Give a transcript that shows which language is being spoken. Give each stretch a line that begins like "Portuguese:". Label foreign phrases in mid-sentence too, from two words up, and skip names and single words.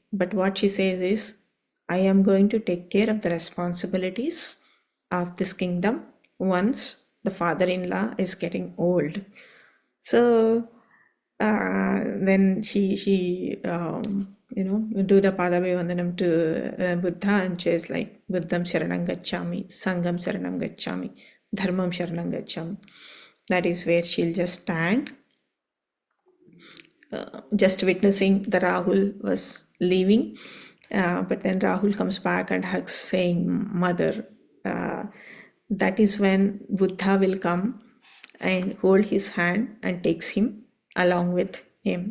English: But what she says is, I am going to take care of the responsibilities of this kingdom once the father-in-law is getting old. So then she do the Padabhivandanam to Buddha, and she is like,
Pali: Buddham Sharanam Gacchami, Sangam Sharanam Gacchami, Dharmam Sharanam Gacchami.
English: That is where she'll just stand, just witnessing the Rahul was leaving. But then Rahul comes back and hugs, saying, Mother. That is when Buddha will come and hold his hand and takes him along with him.